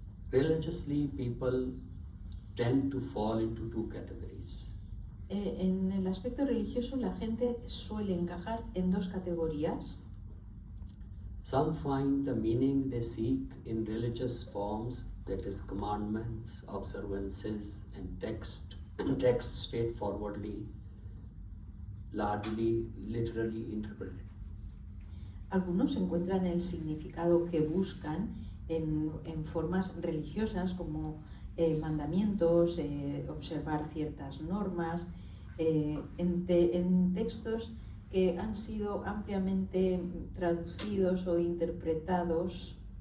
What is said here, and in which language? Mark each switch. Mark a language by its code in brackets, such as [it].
[en] Religiously, people tend to fall into two categories. [es] En el aspecto religioso, la gente suele encajar en dos categorías. [en] Some find the meaning they seek in religious forms, that is commandments, observances, and text straightforwardly, largely literally interpreted. [es] Algunos encuentran el significado que buscan en formas religiosas como mandamientos, observar ciertas normas, en textos que han sido ampliamente traducidos o interpretados.